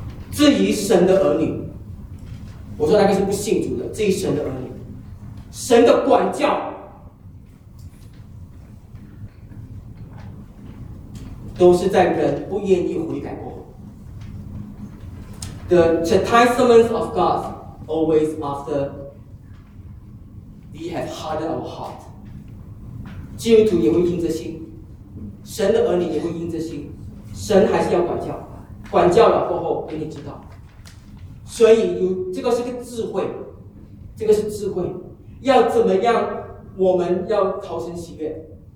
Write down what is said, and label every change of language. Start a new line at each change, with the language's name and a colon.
Chinese: 至于神的儿女，我说那个是不信主的，至于神的儿女，神的管教都是在人不愿意悔改过后。
English: The chastisements of God always after we have hardened our heart.
Chinese: 基督徒也会因着心，神的儿女也会因着心，神还是要管教，管教了过后给你知道。所以有这个是个智慧，这个是智慧，要怎么样我们要讨神喜悦？